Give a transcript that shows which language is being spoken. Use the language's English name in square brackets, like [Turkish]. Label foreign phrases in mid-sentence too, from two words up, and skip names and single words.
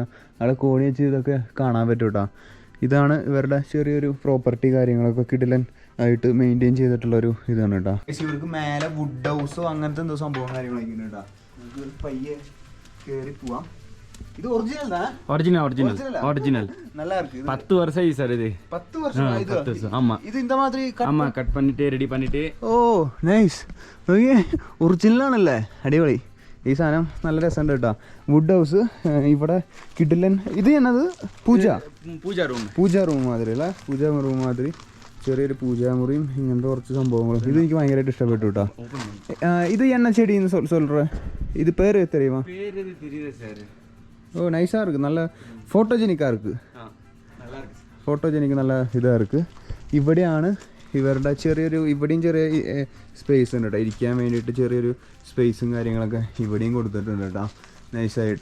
[Malayalam] അവിടെ കോണി വെച്ച് ഇതൊക്കെ കാണാൻ പറ്റും കേട്ടോ. ഇതാണ് ഇവരുടെ ചെറിയൊരു പ്രോപ്പർട്ടി കാര്യങ്ങളൊക്കെ കിടിലൻ ആയിട്ട് മെയിൻറ്റെയിൻ ചെയ്തിട്ടുള്ളൊരു ഇതാണ് കേട്ടോ. ഇവർക്ക് മേലെ [English] wood house-o [Malayalam] അങ്ങനത്തെ എന്തോ സംഭവം കാര്യങ്ങളൊക്കെ ഉണ്ട് കേട്ടോ. നമുക്ക് പയ്യെ കയറി പോവാം. ഇത് ഒറിജിനൽ [Tamil] நல்லா இருக்கு. 10 வருஷம் ஆயி சார். இது 10 வருஷம். 10 வருஷம். ஆமா, இது இந்த மாதிரி ஆமா கட் பண்ணிட்டு ரெடி பண்ணிட்டு. [Malayalam] ഓ നൈസ്. ഓക്കേ, ഒറിജിനൽ ആണല്ലേ, അടിപൊളി. ഈ സാധനം നല്ല രസമുണ്ട് കേട്ടോ. [English] wood house [Malayalam] ഇവിടെ കിടിലൻ. ഇത് എന്നത് പൂജ റൂം മാതിരി അല്ല, പൂജ റൂം മാതിരി ചെറിയൊരു പൂജാമുറിയും ഇങ്ങനത്തെ കുറച്ച് സംഭവങ്ങളും. ഇത് എനിക്ക് ഭയങ്കരമായിട്ട് ഇഷ്ടപ്പെട്ടു കേട്ടോ. ഇത് എണ്ണ ചെടിന്ന് [Tamil] சொல்ற இது பேர் தெரியுமா? ஓ நைஸா இருக்கு, நல்ல ஃபோட்டோஜெனிக்கா இருக்கு, ஃபோட்டோஜெனிக் நல்ல இதா ഇருக்கு. [Malayalam] ഇവിടെയാണ് ഇവരുടെ ചെറിയൊരു, ഇവിടെയും ചെറിയ സ്പേസ് ഉണ്ട് കേട്ടോ ഇരിക്കാൻ വേണ്ടിയിട്ട്. ചെറിയൊരു സ്പേസും കാര്യങ്ങളൊക്കെ ഇവിടെയും കൊടുത്തിട്ടുണ്ട് കേട്ടോ നൈസായിട്ട്.